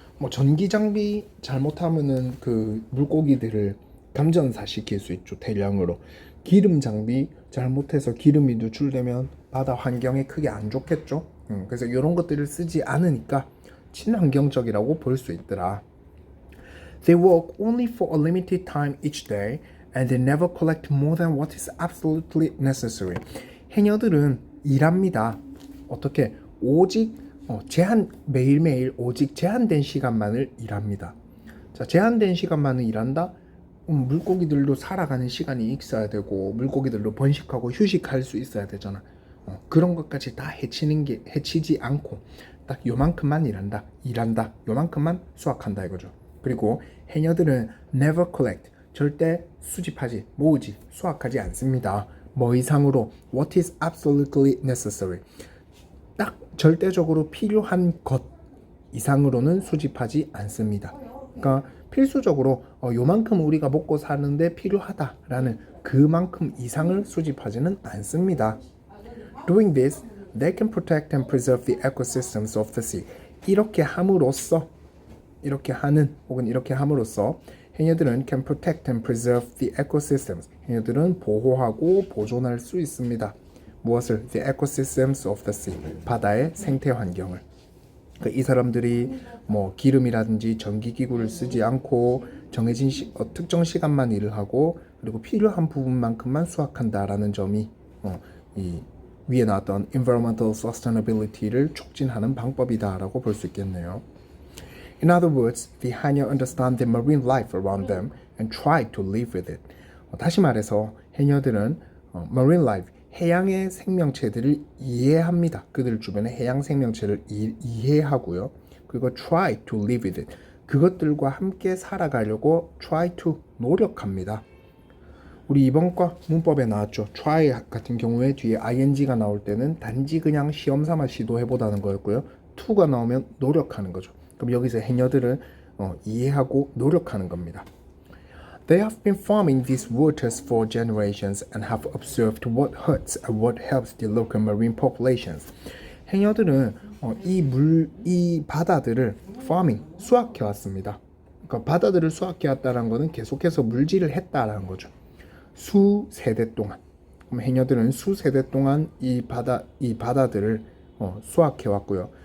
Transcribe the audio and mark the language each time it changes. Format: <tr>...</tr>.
<ko>전기 장비 잘못하면은 그 물고기들을 감전사시킬 수 있죠. 대량으로. 기름 장비 잘못해서 기름이 누출되면 바다 환경에 크게 안 좋겠죠. 그래서 이런 것들을 쓰지 않으니까 친환경적이라고 볼 수 있더라.</ko> <en>They work only for a limited time each day and they never collect more than what is absolutely necessary.</en> <ko>해녀들은 일합니다. 어떻게? 오직 매일매일 오직 제한된 시간만을 일합니다. 자, 제한된 시간만을 일한다? 물고기들도 살아가는 시간이 있어야 되고 물고기들도 번식하고 휴식할 수 있어야 되잖아. 그런 것까지 다 해치지 않고 딱 요만큼만 일한다. 요만큼만 수확한다 이거죠. 그리고 해녀들은</ko> <en>never collect,</en> <ko>절대 모으지, 수확하지 않습니다. 뭐 이상으로</ko> <en>what is absolutely necessary,</en> <ko>딱 절대적으로 필요한 것 이상으로는 수집하지 않습니다. 그러니까 필수적으로 요만큼 우리가 먹고 사는데 필요하다라는 그만큼 이상을 수집하지는 않습니다.</ko> <en>Doing this, they can protect and preserve the ecosystems of the sea.</en> <ko>이렇게 함으로써 해녀들은</ko> <en>can protect and preserve the ecosystems.</en> <ko>해녀들은 보호하고 보존할 수 있습니다. 무엇을?</ko> <en>The ecosystems of the sea.</en> <ko>바다의 생태 환경을. 이 사람들이 기름이라든지 전기기구를 쓰지 않고 정해진 특정 시간만 일을 하고 그리고 필요한 부분만큼만 수확한다라는 점이 이 위에 나왔던</ko> <en>environmental sustainability</en> <ko>를 촉진하는 방법이다라고 볼 수 있겠네요.</ko> <en>In other words, the 해녀 understand the marine life around them and try to live with it.</en> <ko>다시 말해서 해녀들은</ko> <en>marine life,</en> <ko>해양의 생명체들을 이해합니다. 그들 주변의 해양 생명체를 이해하고요.</ko> <en>그리고 try to live with it.</en> <ko>그것들과 함께 살아가려고 try to 노력합니다. 우리 이번 과 문법에 나왔죠. try 같은 경우에 뒤에 ing가 나올 때는 단지 그냥 시험 삼아 시도해보다는 거였고요. to가 나오면 노력하는 거죠. 그럼 여기서 해녀들을 이해하고 노력하는 겁니다.</ko> <en>They have been farming these waters for generations and have observed what hurts and what helps the local marine populations.</en> <ko>해녀들은 이 바다들을 farming, 수확해 왔습니다. 그러니까 바다들을 수확해 왔다는 것은 계속해서 물질을 했다라는 거죠. 수세대 동안. 그럼 해녀들은 수세대 동안 이 바다들을 수확해 왔고요.</ko>